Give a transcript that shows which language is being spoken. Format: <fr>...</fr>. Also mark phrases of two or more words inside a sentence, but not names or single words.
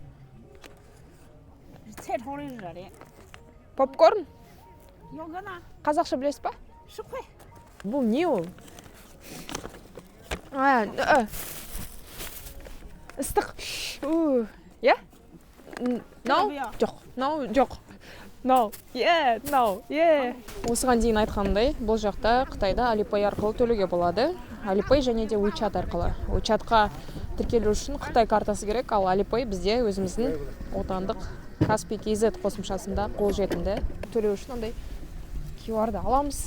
<kk>Попкорн. Попкорн? Қазақша білесіз ба? Бұл не ол? Ыстық.</kk> <en>Yeah? No? Жоқ. No, жоқ. No. Yeah, no. Yeah.</en> <kk>Осыған дейін айтқанымдай, бұл жақта Қытайда Alipay арқылы төлеуге болады. Alipay және де WeChat арқылы. WeChatқа тіркелу үшін Қытай картасы керек, ал Alipay бізде өзіміздің отандық Каспий KZ қосымшасында қолжетімді. Төлеу үшін ондай QR-ды аламыз.</kk>